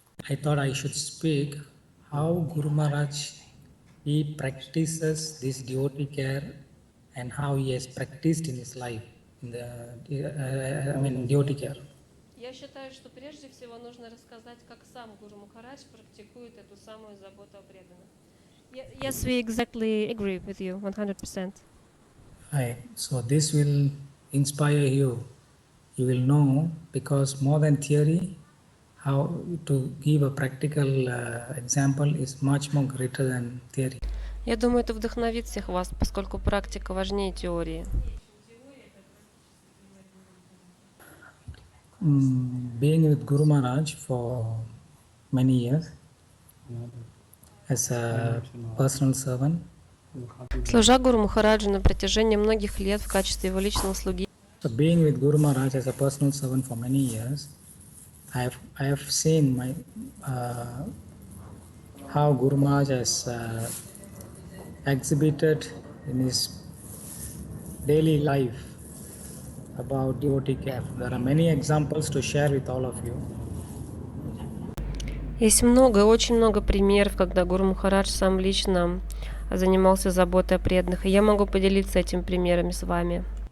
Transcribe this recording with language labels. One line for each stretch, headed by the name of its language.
English: I thought I should speak how Guru Maharaj he practices this devotee care and how he has practiced in his life in the devotee care.
Russian: Я считаю, что прежде всего нужно рассказать, как сам Гуру Махарадж практикует эту самую заботу о преданных.
English: Yes, we exactly agree with you, 100%. Right. So this will inspire you. You will know, because more than theory, how to give a practical example is much more greater than theory.
Russian: Я думаю, это вдохновит всех вас, поскольку практика важнее теории.
English: Being with Guru Maharaj for many years as a personal servant.
Russian: Служа Гуру Махараджу на протяжении многих лет в качестве его личного слуги.
English: So being with Guru Maharaj as a personal servant for many years, I have seen how Guru Maharaj has exhibited in his daily life about devotee care. There are many examples to share with all of you.
Russian: Есть много, очень много примеров, когда Гуру Махарадж сам лично занимался заботой о преданных, и я могу поделиться этими примерами с вами.